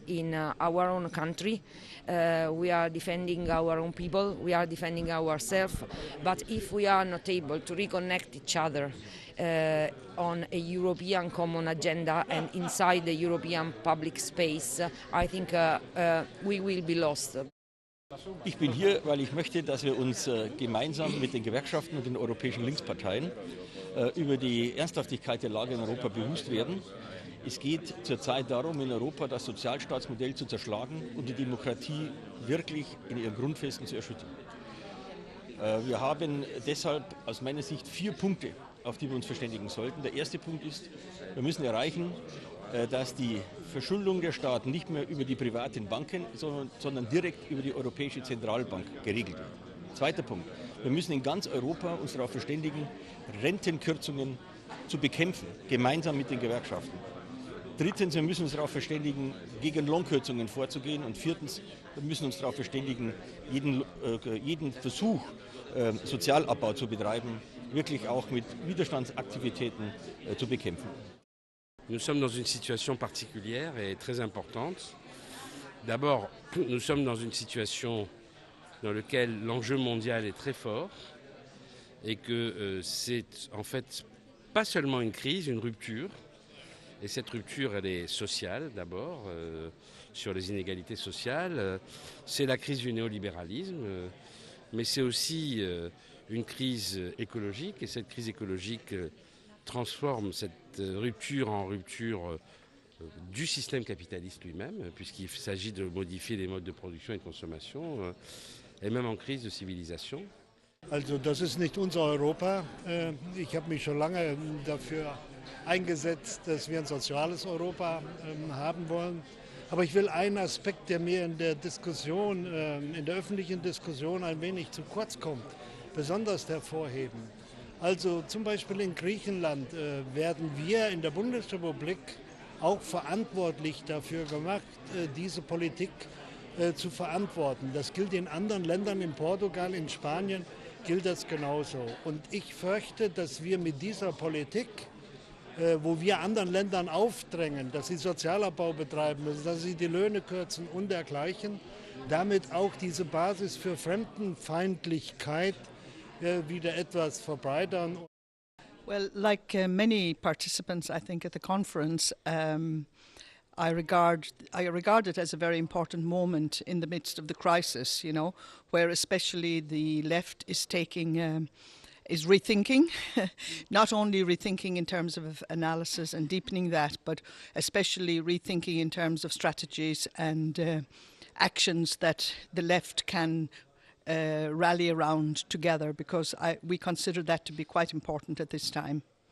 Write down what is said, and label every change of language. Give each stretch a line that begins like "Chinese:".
English: in our own country. We are defending our own people, we are defending ourselves, but if we are not able to reconnect each other on a European common agenda and inside the European public space, I think we will be lost.
German: Ich bin hier, weil ich möchte, dass wir uns gemeinsam mit den Gewerkschaften und den europäischen Linksparteien über die Ernsthaftigkeit der Lage in Europa bewusst werden. Es geht zurzeit darum, in Europa das Sozialstaatsmodell zu zerschlagen und die Demokratie wirklich in ihren Grundfesten zu erschüttern. Wir haben deshalb aus meiner Sicht 4 Punkte, auf die wir uns verständigen sollten. Der erste Punkt ist, wir müssen erreichen, dass die Verschuldung der Staaten nicht mehr über die privaten Banken, sondern direkt über die Europäische Zentralbank geregelt wird. Zweiter Punkt, wir müssen in ganz Europa uns darauf verständigen, Rentenkürzungen zu bekämpfen, gemeinsam mit den Gewerkschaften. Drittens, wir müssen uns darauf verständigen, gegen Lohnkürzungen vorzugehen. Und viertens, wir müssen uns darauf verständigen, jeden Versuch, Sozialabbau zu betreiben, wirklich auch mit Widerstandsaktivitäten zu bekämpfen.
French: Nous sommes dans une situation particulière et très importante. D'abord, nous sommes dans une situation dans laquelle l'enjeu mondial est très fort et que c'est en fait pas seulement une crise, une rupture. Et cette rupture, elle est sociale d'abord, sur les inégalités sociales. C'est la crise du néolibéralisme, mais c'est aussi une crise écologique. Et cette crise écologique transforme cette rupture en rupture du système capitaliste lui-même, puisqu'il s'agit de modifier les modes de production et de consommation, et même en crise de civilisation.
German: Also das ist nicht unser Europa. Ich habe mich schon lange dafür eingesetzt, dass wir ein soziales Europa haben wollen. Aber ich will einen Aspekt, der mir in der Diskussion, in der öffentlichen Diskussion ein wenig zu kurz kommt, besonders hervorheben. Also zum Beispiel in Griechenland werden wir in der Bundesrepublik auch verantwortlich dafür gemacht, diese Politik zu verantworten. Das gilt in anderen Ländern, in Portugal, in Spanien gilt das genauso. Und ich fürchte, dass wir mit dieser Politik, wo wir anderen Ländern aufdrängen, dass sie Sozialabbau betreiben müssen, dass sie die Löhne kürzen und dergleichen, damit auch diese Basis für Fremdenfeindlichkeit wieder etwas verbreitern.
English: Well, like many participants, I think, at the conference, I regard it as a very important moment in the midst of the crisis, you know, where especially the left is is rethinking, not only rethinking in terms of analysis and deepening that, but especially rethinking in terms of strategies and actions that the left can rally around together, because we consider that to be quite important at this time.